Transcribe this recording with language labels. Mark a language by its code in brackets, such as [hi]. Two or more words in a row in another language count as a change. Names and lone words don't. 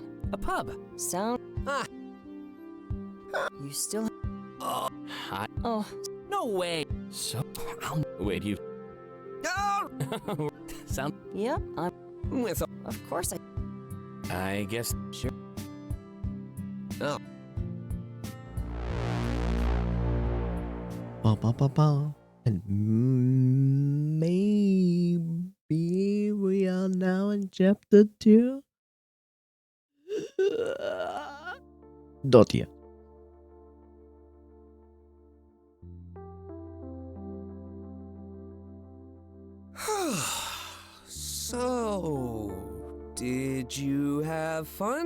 [en] a pub? Sound. Ah. You still. Hi. Oh, No way. So. Wait, you. Oh! Sound. yep. I'm. With. Of course I. I guess. Sure. Oh. Ba ba ba ba. And maybe we are now in chapter 2. Not yet. So, did you have fun?